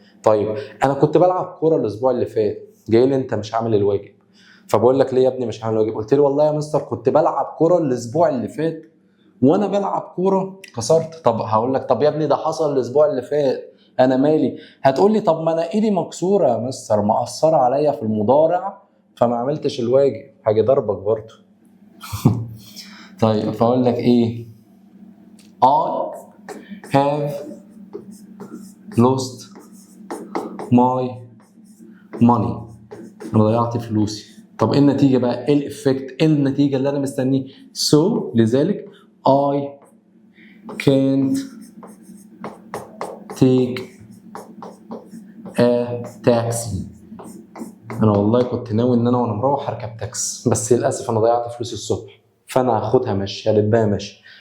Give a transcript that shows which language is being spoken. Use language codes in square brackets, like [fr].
[ar] طيب انا كنت بلعب كوره الاسبوع اللي فات، جاي لي انت مش عامل الواجب، فبقول لك ليه يا ابني مش عامل الواجب؟ قلت لي والله يا مستر كنت بلعب كوره الاسبوع اللي فات وانا بلعب كوره كسرت. طب هقول لك طب يا ابني ده حصل الاسبوع اللي فات، انا مالي؟ هتقول لي طب ما انا ايدي مكسوره يا مستر، مأثره عليا في المضارع فما عملتش الواجب، هاجي ضربك برضه. طيب فاقول لك ايه؟ [en] I have lost my money. [ar] انا ضيعت فلوسي. طب ايه النتيجه بقى؟ ايه الافكت؟ ايه النتيجه اللي انا مستنيه؟ so لذلك [en] I can't take a taxi. [ar] انا والله كنت ناوي ان انا وانا مروح اركب تاكس، بس للاسف انا ضيعت فلوسي الصبح، فانا هاخدها مشي، هلبها مشي.